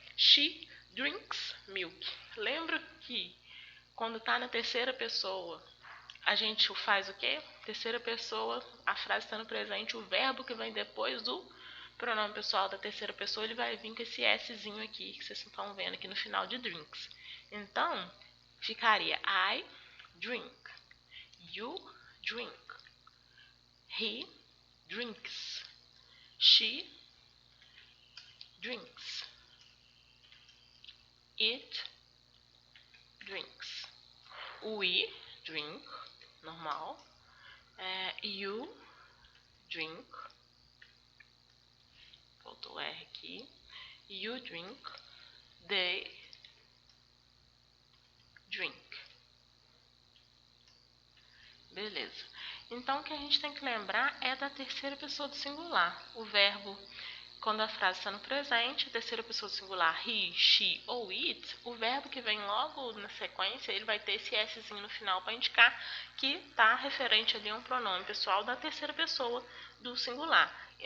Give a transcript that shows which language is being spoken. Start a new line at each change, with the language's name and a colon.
English: She drinks milk.
Portuguese: Lembra que quando está na terceira pessoa, a gente faz o quê? Terceira pessoa, a frase está no presente, o verbo que vem depois do pronome pessoal da terceira pessoa, ele vai vir com esse Szinho aqui, que vocês estão vendo aqui no final de drinks. Então, ficaria
English: I drink, you drink, he drinks, she drinks, it drinks, we drink, normal, you drink,
Portuguese: faltou o R aqui,
English: you drink, they drink.
Portuguese: Beleza. Então, o que a gente tem que lembrar é da terceira pessoa do singular. O verbo, quando a frase está no presente, a terceira pessoa do singular, he, she ou it, o verbo que vem logo na sequência, ele vai ter esse Szinho no final para indicar que está referente ali a um pronome pessoal da terceira pessoa do singular.